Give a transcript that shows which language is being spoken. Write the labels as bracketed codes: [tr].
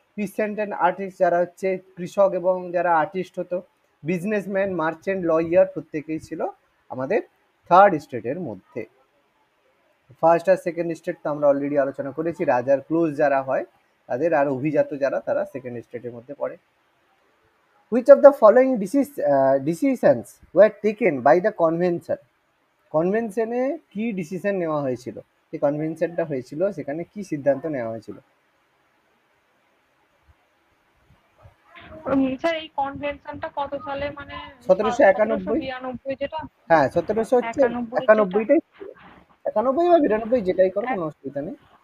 [bn] পিসেন্ট and artist, যারা হচ্ছে কৃষক এবং যারা আর্টিস্ট হতো। বিজনেসম্যান, মার্চেন্ট, লয়ার, প্রত্যেকেই ছিল আমাদের থার্ড স্টেটের মধ্যে। ফার্স্ট আর সেকেন্ড স্টেট তো আমরা অলরেডি আলোচনা করেছি, রাজার ক্লোজ যারা হয় তাদের, আর অভিজাত যারা, তারা সেকেন্ড স্টেটের মধ্যে পড়ে। [en] Which of the following decisions were taken by the convention? [bn] কনভেনশনে কি ডিসিশন নেওয়া হয়েছিল? যে কনভেনশনটা হয়েছিল সেখানে কি সিদ্ধান্ত নেওয়া হয়েছিল? স্যার এই কনভেনশনটা কত সালে, মানে 1791। 1792 যেটা? হ্যাঁ, 1700 হচ্ছে 91 যেটা? 91টাই, 91 বা 92 যেটাই করো, কোনো অসুবিধা নেই।